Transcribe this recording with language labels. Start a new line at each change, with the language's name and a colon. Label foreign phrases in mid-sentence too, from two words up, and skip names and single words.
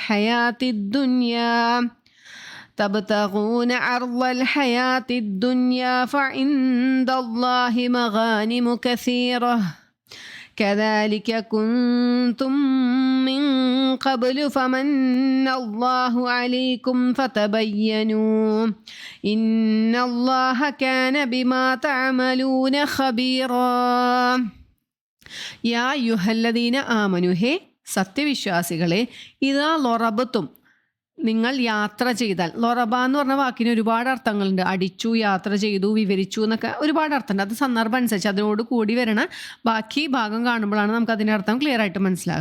Arabic: الحياة فعند الله مغانم كثيرة كذلك كنتم من قبل فمن الله عليكم فتبينوا إن الله كان بما تعملون خبيرا يا أيها الذين آمنوا,
Malayalam: ഹേ സത്യവിശ്വാസികളെ,
Arabic: إذا ضربتم,
Malayalam: നിങ്ങൾ യാത്ര ചെയ്താൽ. ലൊറബ എന്ന് പറഞ്ഞ വാക്കിന് ഒരുപാട് അർത്ഥങ്ങളുണ്ട്. അടിച്ചു, യാത്ര ചെയ്തു, വിവരിച്ചു എന്നൊക്കെ ഒരുപാട് അർത്ഥമുണ്ട്. അത് സന്ദർഭം അനുസരിച്ച് അതിനോട് കൂടി വരണ ബാക്കി ഭാഗം കാണുമ്പോഴാണ് നമുക്ക് അതിൻ്റെ അർത്ഥം ക്ലിയർ ആയിട്ട് മനസ്സിലാകുക.